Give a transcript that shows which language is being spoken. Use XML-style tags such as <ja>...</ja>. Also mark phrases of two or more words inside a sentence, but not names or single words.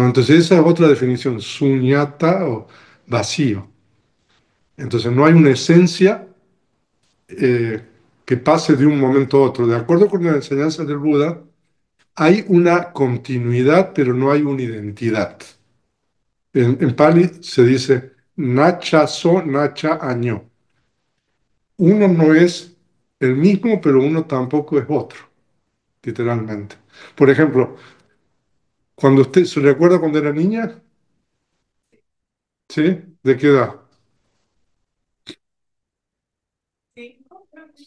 <es>Entonces, esa es otra definición, suñata o vacío. Entonces, no hay una esencia eh, que pase de un momento a otro. De acuerdo con la enseñanza del Buda, hay una continuidad, pero no hay una identidad. En Pali se dice</es> <pi>nacha so, nacha año.</pi> <es>Uno no es el mismo, pero uno tampoco es otro, literalmente. Por ejemplo, cuando usted se recuerda cuando era niña, ¿sí? ¿De qué edad? Sí, no, creo que</es>